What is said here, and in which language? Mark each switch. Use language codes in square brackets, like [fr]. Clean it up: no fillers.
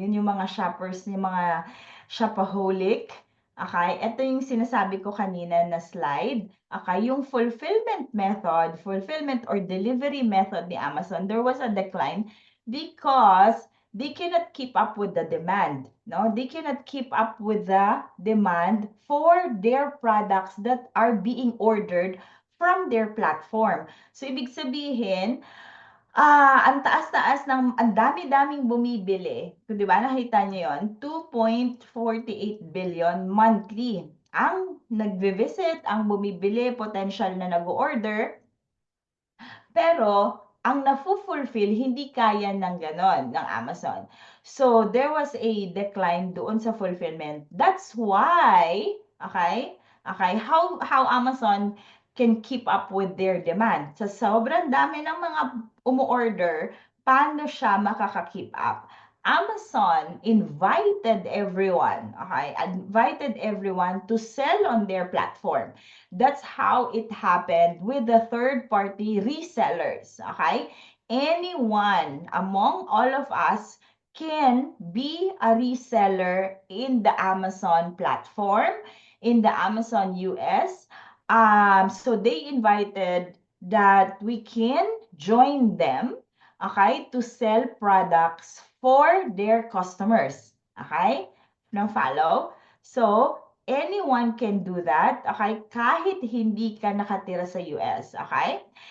[tl] Yun yung mga shoppers, yung mga shopaholic. Okay, ito yung sinasabi ko kanina na slide. [en] Okay, [tl] yung [en] fulfillment or delivery method ni Amazon, there was a decline because they cannot keep up with the demand. No, they cannot keep up with the demand for their products that are being ordered from their platform. [tl] So ibig sabihin, ang taas-taas ng ang dami-daming bumibili. 'Di ba nakita niyo 'yon? 2.48 billion monthly ang nagvi-visit, ang bumibili, potential na nag-o-order. Pero ang nafu-fulfill hindi kaya ng gano'n ng Amazon. [en] So there was a decline [tl] doon sa [en] fulfillment. That's why, okay? Okay, how Amazon can keep up with their demand. [tl] Sa sobrang dami ng mga umu-order, paano siya makaka-keep up? [en] Amazon invited everyone, okay? Invited everyone to sell on their platform. That's how it happened with the third-party resellers, okay? Anyone among all of us can be a reseller in the Amazon platform, in the Amazon US. So they invited that we can join them, okay, to sell products for their customers. Okay? Now follow? So, anyone can do that, okay? [tl] Kahit hindi ka nakatira sa US, okay?